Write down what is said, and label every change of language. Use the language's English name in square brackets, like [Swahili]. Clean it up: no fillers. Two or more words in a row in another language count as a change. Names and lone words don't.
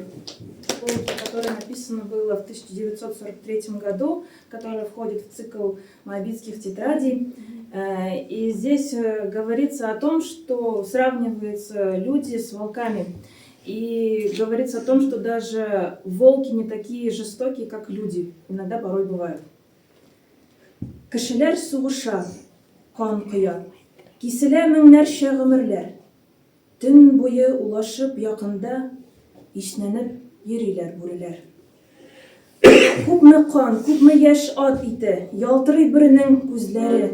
[Russian] Которое написано было в 1943 году, которое входит в цикл моабитских тетрадей. И здесь говорится о том, что сравниваются люди с волками. И говорится о том, что даже волки не такие жестокие, как люди. Иногда порой бывают. [Tatar] Кешеләр сугыша, кан коя, киселә меңнәрчә гомерләр. Төн буе улашып якында, иснәнеп йөриләр бүреләр. Күпме кан, күпме яшь ат ите, ялтырый беренең күзләре.